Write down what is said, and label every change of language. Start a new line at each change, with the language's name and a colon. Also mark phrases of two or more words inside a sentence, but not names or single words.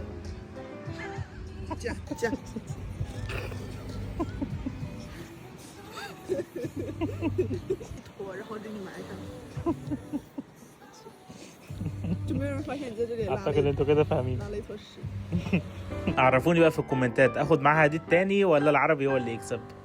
Chinese: 这样。拖，然后给你埋上。就没有人发现你在这里拉了一坨屎。
Arabic: عرفوني بقى في الكومنتات اخد معاها دي التاني ولا العربي هو اللي يكسب.